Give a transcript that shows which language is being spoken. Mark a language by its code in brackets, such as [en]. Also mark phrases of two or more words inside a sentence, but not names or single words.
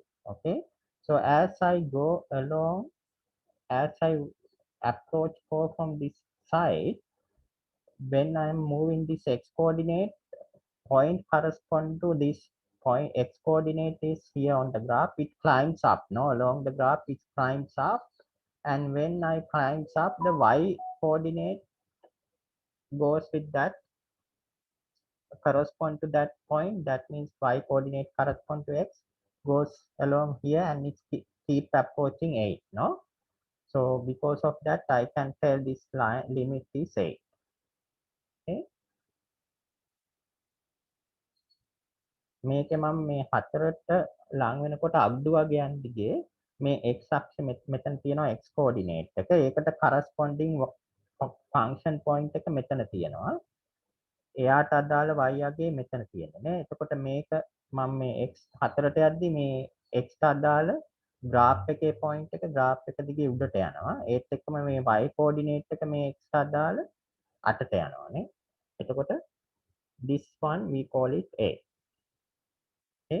[en] Okay, so as I go along, as I approach 4 from this side, when I am moving this x coordinate, point correspond to this point x coordinate is here on the graph, it climbs up, no, along the graph it climbs up, and when I climbs up, the y coordinate goes with that, correspond to that point. That means y coordinate correspond to x, goes along here, and it keep approaching 8, no. So because of that, I can tell this line limit is 8. [si] Okay. මේක මම මේ 4ට ලං වෙනකොට අබ්දු වගේ යන දිගේ මේ x අක්ෂ මෙතන තියෙනවා [en] x coordinate [si] එක. ඒකට [en] corresponding function point [si] එක මෙතන තියෙනවා. එයාට අදාළ y අගේ මෙතන තියෙන්නේ නේ. එතකොට මේක මම මේ x 4ට යද්දි මේ x ට අදාළ graph එකේ point එක graph එක දිගේ උඩට යනවා. ඒත් එක්කම මේ [en] y coordinate [si] එක මේ x ට අදාළ 8ට යනවා නේ. [en] එතකොට this one we call it a. Okay.